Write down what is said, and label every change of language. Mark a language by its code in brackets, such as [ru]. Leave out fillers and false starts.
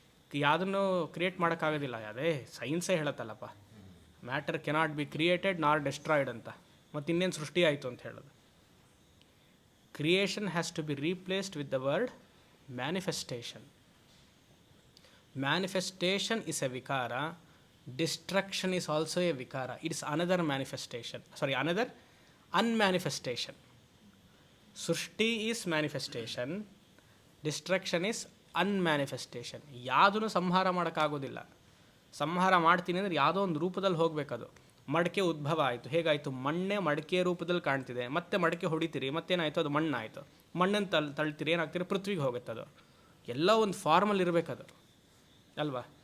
[kn] ಯಾವುದನ್ನು ಕ್ರಿಯೇಟ್ ಮಾಡೋಕ್ಕಾಗೋದಿಲ್ಲ. ಅದೇ ಸೈನ್ಸೇ ಹೇಳುತ್ತಲ್ಲಪ್ಪ, [en] matter cannot be created nor destroyed [kn] ಅಂತ. ಮತ್ತು ಇನ್ನೇನು ಸೃಷ್ಟಿ ಆಯಿತು ಅಂತ ಹೇಳೋದು. [en] Creation has to be replaced with the word manifestation. Manifestation is a vikara. Destruction is also a vikara. It is another manifestation. Another unmanifestation. Srushti is manifestation. Destruction is unmanifestation. [kn] ಯಾವುದನ್ನು ಸಂಹಾರ ಮಾಡೋಕ್ಕಾಗೋದಿಲ್ಲ. ಸಂಹಾರ ಮಾಡ್ತೀನಿ ಅಂದರೆ ಯಾವುದೋ ಒಂದು ರೂಪದಲ್ಲಿ ಹೋಗಬೇಕದು. ಮಡಕೆ ಉದ್ಭವ ಆಯಿತು. ಹೇಗಾಯಿತು? ಮಣ್ಣೆ ಮಡಕೆ ರೂಪದಲ್ಲಿ ಕಾಣ್ತಿದೆ. ಮತ್ತೆ ಮಡಕೆ ಹೊಡಿತೀರಿ, ಮತ್ತೇನಾಯಿತು? ಅದು ಮಣ್ಣಾಯಿತು. ಮಣ್ಣನ್ನು ತಳ್ತೀರಿ, ಏನಾಗ್ತೀರಿ? ಪೃಥ್ವಿಗೆ ಹೋಗುತ್ತೆ. ಅದು ಎಲ್ಲ ಒಂದು ಫಾರ್ಮಲ್ಲಿ ಇರಬೇಕದು ಅಲ್ವಾ?